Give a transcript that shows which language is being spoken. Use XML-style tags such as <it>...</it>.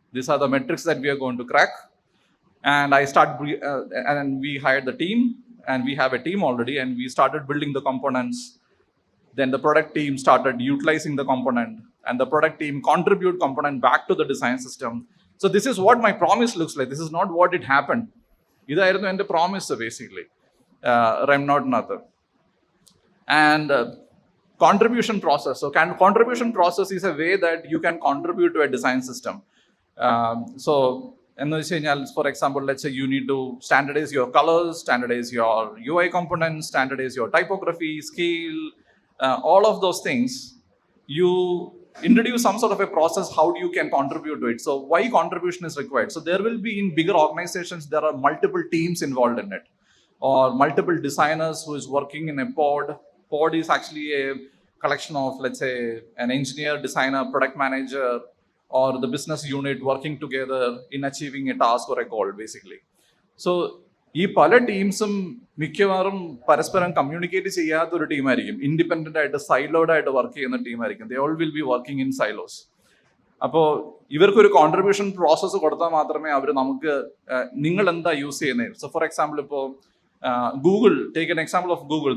<en>These are the metrics that we are going to crack. And and we hired the team, and we have a team already, and we started building the components. Then the product team started utilizing the component, and the product team contribute component back to the design system. So this is what my promise looks like. This is not what it happened.</en> <ml>ഇതായിരുന്നു എൻ്റെ promise basically RemNote.</ml> <en>And contribution process. So contribution process is a way that you can contribute to a design system. So for example, let's say you need to standardize your colors, standardize your UI components, standardize your typography, scale, all of those things. You introduce some sort of a process, how you can contribute to it. So why contribution is required? So there will be, in bigger organizations, there are multiple teams involved in it, or multiple designers who is working in a pod. Pod is actually a collection of, let's say, an engineer, designer, product manager, or the business unit working together in achieving a task or a goal, basically.</en> <ml>So ഈ പല ടീംസും മിക്കവാറും പരസ്പരം communicate ചെയ്യാത്ത ഒരു ടീമായിരിക്കും. Independent ആയിട്ട് സൈലോഡ് ആയിട്ട് work ചെയ്യുന്ന ടീമായിരിക്കും.</ml> <en>They all will be working in silos.</en> <ml>അപ്പോൾ ഇവർക്കൊരു കോൺട്രിബ്യൂഷൻ പ്രോസസ്സ് കൊടുത്താൽ മാത്രമേ അവർ നമുക്ക് നിങ്ങൾ എന്താ യൂസ് ചെയ്യുന്നത്.</ml> <en>So for example ഇപ്പോൾ Google, take an example of Google.</en>